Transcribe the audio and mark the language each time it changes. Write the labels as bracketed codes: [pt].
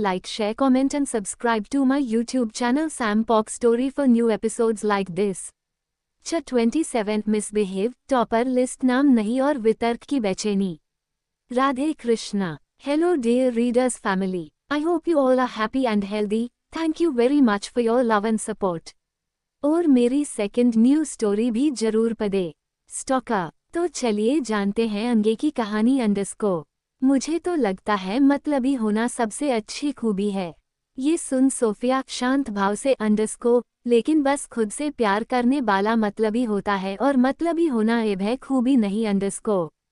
[en] Like, share, comment and subscribe to my YouTube channel Sam Pock Story for new episodes like this. [hi] 27 [en] Misbehave, Topper List [hi] नाम नहीं और वितर्क की बेचैनी. Radhe Krishna. [en] Hello dear readers family. I hope you all are happy and healthy. Thank you very much for your love and support. [hi] और मेरी second new story भी जरूर पढ़े. स्टॉकर. तो चलिए जानते हैं अंगे की कहानी. अंडरस्कोर. मुझे तो लगता है मतलबी होना सबसे अच्छी खूबी है. ये सुन सोफिया शांत भाव से अंडरस्कोर, लेकिन बस खुद से प्यार करने वाला मतलबी होता है और मतलबी होना ऐब है खूबी नहीं. अंडरस्कोर.